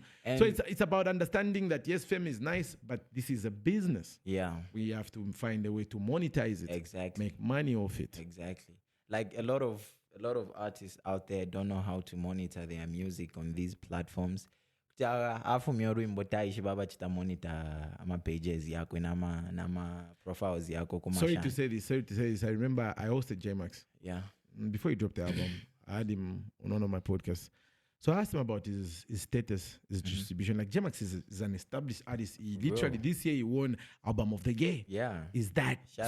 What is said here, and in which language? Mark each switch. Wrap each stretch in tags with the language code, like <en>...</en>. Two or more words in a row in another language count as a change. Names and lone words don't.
<en>So it's about understanding that yes, fame is nice, but this is a business. Yeah. We have to find a way to monetize it. Exactly. Make money off it. Exactly. Like a lot of artists out there don't know how to monitor their music on these platforms. Monitor pages</en> <sw>yako nama profiles yako.</sw> <en>Sorry to say this. I remember I hosted J-Max. Yeah. Before he dropped the album, I had him on one of my podcasts. So I asked him about his status, his distribution. Like J-Max is an established artist. He literally this year he won Album of the Year. Yeah. Is that Shout</en>